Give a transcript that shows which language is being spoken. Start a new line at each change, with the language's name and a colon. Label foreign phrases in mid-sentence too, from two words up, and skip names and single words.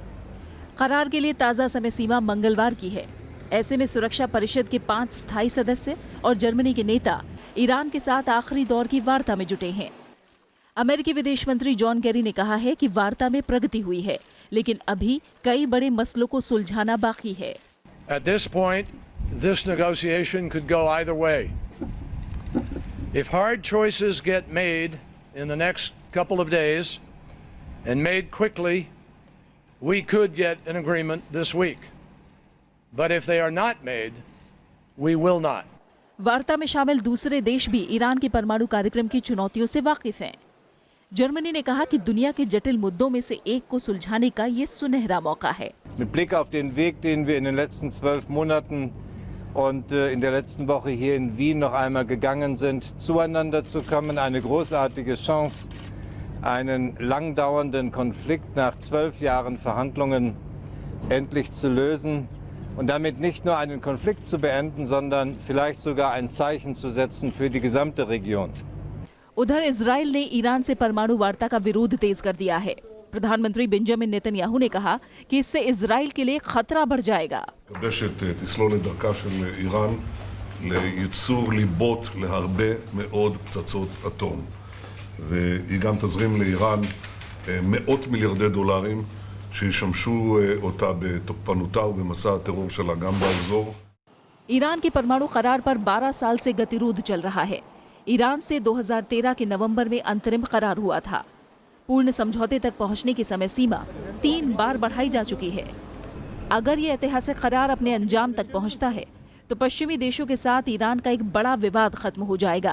Hindi: करार के लिए ताज़ा समय सीमा मंगलवार की है। ऐसे में सुरक्षा परिषद के 5 स्थायी सदस्य और जर्मनी के नेता ईरान के साथ आखिरी दौर की वार्ता में जुटे हैं। अमेरिकी विदेश मंत्री जॉन केरी ने कहा है कि वार्ता में प्रगति हुई है, लेकिन अभी कई बड़े मसलों को सुलझाना बाकी है।
English: At this point, This negotiation could go either way. If hard choices get made in the next couple of days and made quickly, we could get an agreement this week. But if they are not made, we will not.
Hindi: वार्ता में शामिल दूसरे देश भी ईरान के परमाणु कार्यक्रम की चुनौतियों से वाकिफ हैं। जर्मनी ने कहा कि दुनिया के जटिल मुद्दों में से एक को सुलझाने का ये सुनहरा मौका है।
German: Mit Blick auf den Weg, den wir in den letzten 12 Monaten und in der letzten Woche hier in Wien noch einmal gegangen sind, zueinander zu kommen, eine großartige Chance, einen langdauernden Konflikt nach 12 Jahren Verhandlungen endlich zu lösen und damit nicht nur einen Konflikt zu beenden, sondern vielleicht sogar ein Zeichen zu setzen für die gesamte Region.
Hindi: उधर इजराइल ने ईरान से परमाणु वार्ता का विरोध तेज कर दिया है। प्रधानमंत्री बेंजामिन नेतन्याहू ने कहा कि इससे इजराइल के लिए खतरा बढ़ जाएगा।
Hebrew: תסלול את דרכה של איראן לייצור ליבות להרבה מאוד פצצות אטום. והיא גם תזרים לאיראן מאות מיליארדי דולרים שישמשו אותה בתוקפנותה ובמסע הטרור שלה גם באזור.
Hindi: ईरान के परमाणु करार पर 12 साल से गतिरोध चल रहा है। ईरान से 2013 के नवंबर में अंतरिम करार हुआ था। पूर्ण समझौते तक पहुंचने की समय सीमा 3 बार बढ़ाई जा चुकी है। अगर ये ऐतिहासिक करार अपने अंजाम तक पहुंचता है तो पश्चिमी देशों के साथ ईरान का एक बड़ा विवाद खत्म हो जाएगा।